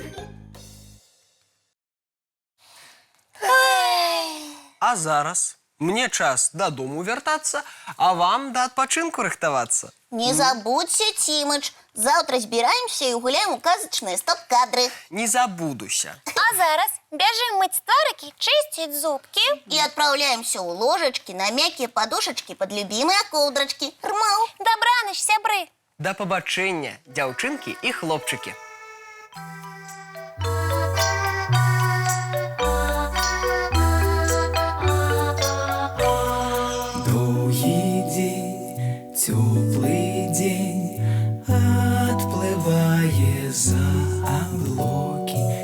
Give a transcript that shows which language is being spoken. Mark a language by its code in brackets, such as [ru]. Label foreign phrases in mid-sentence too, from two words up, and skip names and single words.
[be] А зараз мне час дадому вяртацца, а вам да адпачынку рыхтавацца. [ru] Не забудься, Тимыч. Завтра збираемся и гуляем у казачные стоп-кадры. [be] Не забудуся. А зараз бяжым мыць тварыкі, чысціць зубкі. [ru] И отправляемся у ложечки на мягкие подушечки под любимые ковдрочки. Рмал. [be] Добраныч, сябры. Да пабачэння, дзяўчынкі і хлопчыкі. [ru] Долгий день, теплый день, отплывая за облаки.